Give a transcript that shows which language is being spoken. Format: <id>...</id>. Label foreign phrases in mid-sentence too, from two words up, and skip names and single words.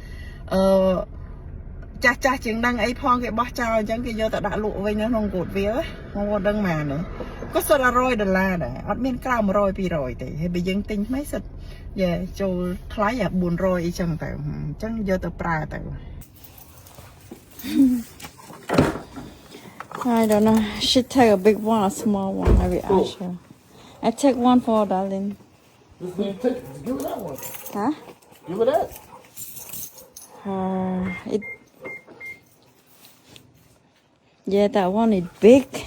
<km>ចាស់ជាងដឹងអីផងគេបោះចោលអញ្ចឹងគេយកទៅដាក់លក់វិញនៅក្នុង Goodwill ហ្នឹងមកដឹងម៉ានក៏សុទ្ធតែ$100ដែរអត់មានក្រៅ100-200ទេហើយបើយើងទិញថ្មីសិតយ៉ាចូលថ្លៃអា400អីចឹងទៅអញ្ចឹងយកទៅប្រើទៅ</km> <en>I don't know. She take a big one, a small one. I will ask her. I take one for darling. Give her that one. Huh? Give her that. It. Yeah, that one is big.</en>